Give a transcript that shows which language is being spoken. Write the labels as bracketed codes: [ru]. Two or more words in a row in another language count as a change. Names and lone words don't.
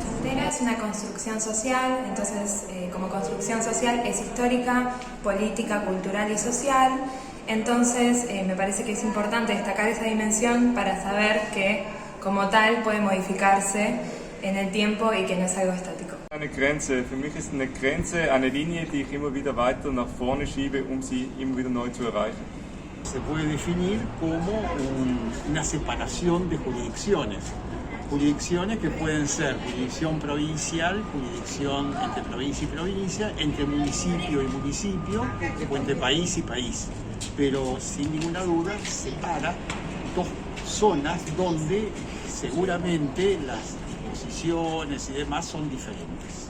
[es] Es una construcción social, entonces como construcción social es histórica, política, cultural y social, entonces me parece que es importante destacar esa dimensión para saber que como tal puede modificarse en el tiempo y que no es algo estático. [de] Eine Grenze. Für mich ist eine Grenze eine Linie, die ich immer wieder weiter nach vorne schiebe, sie immer wieder neu zu erreichen. [es] Se puede definir como una separación de jurisdicciones. Jurisdicciones que pueden ser jurisdicción provincial, jurisdicción entre provincia y provincia, entre municipio y municipio, o entre país y país. Pero sin ninguna duda separa dos zonas donde seguramente las disposiciones y demás son diferentes.